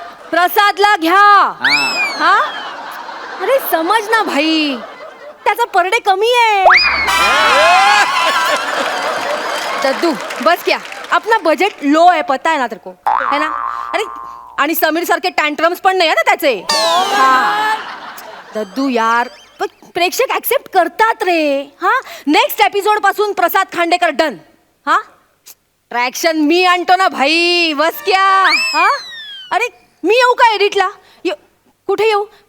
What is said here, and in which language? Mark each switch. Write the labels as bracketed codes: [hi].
[mr] प्रसादला घ्या. हा, अरे समज ना भाई, त्याचा पर डे कमी आहे. [hi] दद्दू बस क्या, अपना बजेट लो है, पता है ना तेरे को, है ना. [mr] अरे आणि समीर सारखे टँट्रम्स पण नाही आहे ना त्याचे. हा दद्दू यार, पण प्रेक्षक ऍक्सेप्ट करतात रे. हा, नेक्स्ट एपिसोड पासून प्रसाद खांडेकर डन. हा, ट्रॅक्शन मी आणतो ना भाई, बस क्या. हा, अरे मी येऊ का एडिटला? कुठे येऊ?